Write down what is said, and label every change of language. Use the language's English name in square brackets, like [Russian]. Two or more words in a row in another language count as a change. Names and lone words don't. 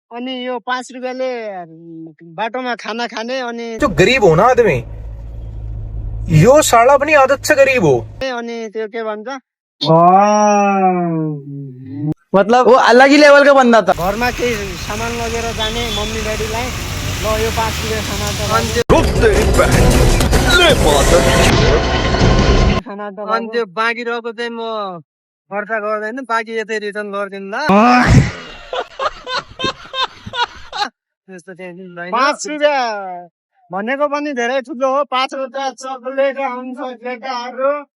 [Nepali] अनि यो 5 रुपियाँले बाटोमा खाना खाने अनि [Hindi] जो गरीब हो ना आदमी [Nepali] यो साला पनि [Hindi] आदत से गरीब हो [Nepali] अनि त्यो के भन्छ [Hindi] मतलब वो अलग ही लेवल का बंदा था। [Nepali] घरमा केही सामान लगेर जाने मम्मी ड्याडीलाई ल यो 5 रुपियाँ खाना त खाना त अनि त्यो बाँकी रहेको चाहिँ म खर्च गर्दैन बाँकी यतै रिटर्न गरिदिनु ल त्यस्तो चाहिँ 5 रुपियाँ भनेको पनि धेरै ठुलो हो 5 रुपियाँ चकलेट आउँछ केटाहरू